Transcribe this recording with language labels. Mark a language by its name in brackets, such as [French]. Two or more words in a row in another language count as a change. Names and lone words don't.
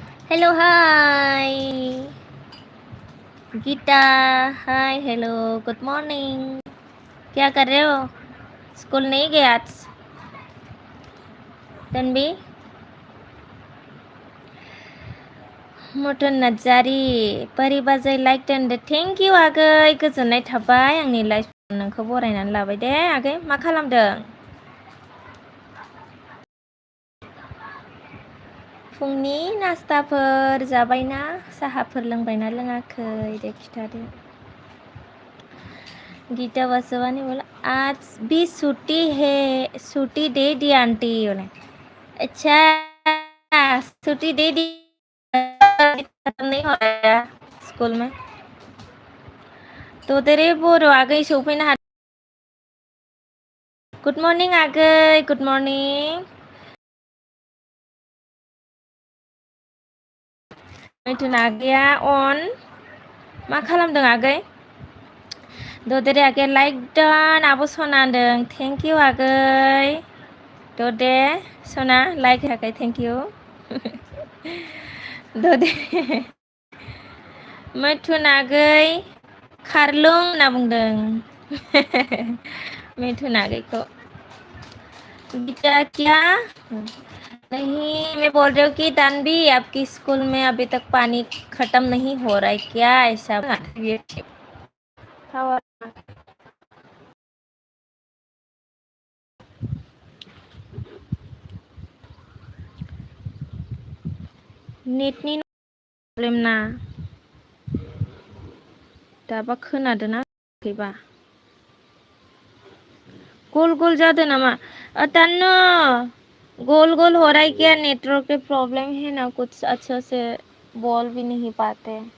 [English] hello hi गीता। hi hello good morning. [Hindi] क्या कर रहे हो? स्कूल नहीं गए आज? [Bodo] तन्वी मटन नार्जारी पारि बाजै लाइक दोनदो। [English] thank you [Bodo] आगै, गोजोननाय थाबाय। आंनि लाइफ नोंखौ बरायनानै लाबाय दे आगै। मा खालामदों? फुंनि नास्ताफोर जाबायना? साहाफोर लोंबायना लोङाखै दे खिथादो। [Hindi] गीता वासवानी बोला आज भी छुट्टी है, छुट्टी दे दी आंटी बोले। अच्छा छुट्टी दे दी, खत्म नहीं हो रहा स्कूल में तो तेरे [Bodo] बोरो आगै सौफैनो हादों। [English] good morning आगै, good morning. [Bodo] मैथुन आगैया अन मा खालामदों आगै? ददेरे आगैया लाइक दान। आब' सना होनदों [English] thank you [Bodo] आगै। ददे सना लाइक होआखै, [English] thank you. [Bodo] ददे मैथुन आगै खारलुं होनना बुंदों मैथुन आगैखौ। [Hindi] गीता क्या नहीं, मैं बोल रही हूँ कि तानवी आपकी स्कूल में अभी तक पानी खत्म नहीं हो रहा है क्या? ऐसा ये [Bodo] नेटनि प्रब्लेम ना दाबा खोनादों ना खोनायाखैबा? गोल गोल जादों नामा? [Hindi] तन्नु गोल गोल हो रहा है क्या? नेटवर्क के प्रॉब्लम है ना, कुछ अच्छे से बोल भी नहीं पाते।